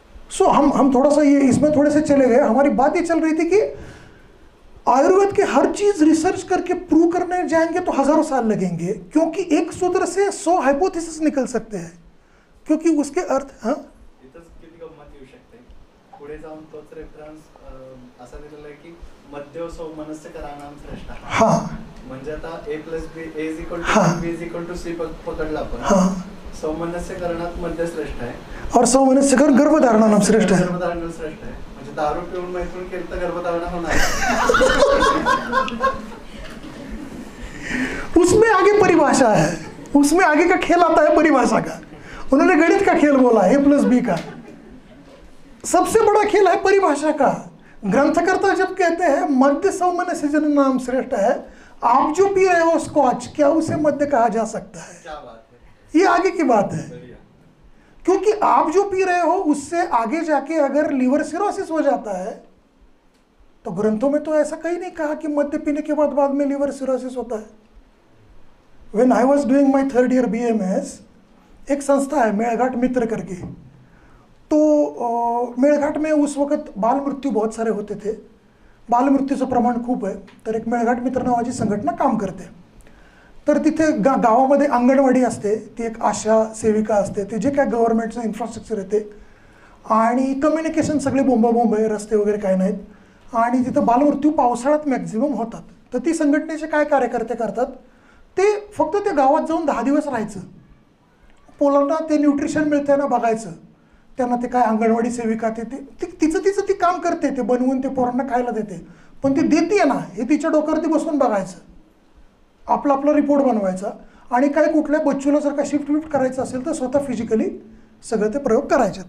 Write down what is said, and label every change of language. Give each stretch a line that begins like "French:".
Hindi: सो हम थोड़ा सा ये इसमें थोड़े से चले गए. हमारी बात ये चल रही थी कि आयुर्वेद के हर चीज रिसर्च करके प्रूव करने जाएंगे तो हजारों साल लगेंगे, क्योंकि एक सूत्र से 100 हाइपोथेसिस निकल सकते हैं, क्योंकि उसके अर्थ
Marathi: किती गंमत येऊ शकते. पुढे जाऊन तोच रेफरन्स असा दिलेला आहे की मध्य सौमनस्य कराणाम श्रेष्ठ. हां, म्हणजे आता a + b b c पकडला आपण. सौमनस्य करणात मध्य श्रेष्ठ आहे
Hindi: और सौमनस्य कर गर्भधारणाम श्रेष्ठ है.
Marathi: गर्भधारण श्रेष्ठ आहे. दारू पिऊन मैथून केलं तर गर्भधारणा होणार.
Hindi: उसमें आगे परिभाषा है, उसमें आगे का खेल आता है परिभाषा का। उन्होंने गणित का खेल बोला A+B का, सबसे बड़ा खेल है परिभाषा का। ग्रंथकर्ता जब कहते हैं मध्य सौमनस्य जन नाम श्रेष्ठ है, आप जो पी रहे हो स्कॉच, क्या उसे मध्य कहा जा सकता है? क्या बात है, ये आगे की बात है, क्योंकि आप जो पी रहे हो उससे आगे जाके अगर लीवर सिरोसिस हो जाता है, तो ग्रंथों में तो ऐसा कहीं नहीं कहा कि मद्य पीने के बाद में लीवर सिरोसिस होता है।
English: When I was doing my 3rd year BMS,
Hindi: एक संस्था है मेलघाट मित्र करके, तो मेलघाट में उस वक्त बाल मृत्यू बहुत सारे होते थे,
Marathi: बाल मृत्यूचं प्रमाण खूप आहे, तर एक मेळघाट मित्र नावाची संघटना काम करते।
Hindi: तर तिथे गावामध्ये अंगणवाडी असते, ती एक आशा सेविका असते, ते जे काय गव्हर्नमेंटचं इन्फ्रास्ट्रक्चर येते आणि कम्युनिकेशन सगळे बोंबाबोंब आहे, रस्ते वगैरे काय नाहीत, आणि तिथं बालमृत्यू पावसाळ्यात मॅक्झिमम होतात। तर ती संघटनेचे काय कार्यकर्ते करतात, ते फक्त त्या गावात जाऊन 10 दिवस राहायचं, पोलांना ते न्यूट्रिशन मिळतंय ना बघायचं, त्यांना ते काय अंगणवाडी सेविका तिचं ती काम करते, ते बनवून ते पोरांना खायला देते, पण ती देते ना हे तिच्या डोक्यावरती बसून बघायचं, आपला रिपोर्ट बनवायचा, आणि काय कुठल्या बच्चूला जर का शिफ्ट करायचं असेल तर स्वतः फिजिकली सगळं ते प्रयोग करायचे।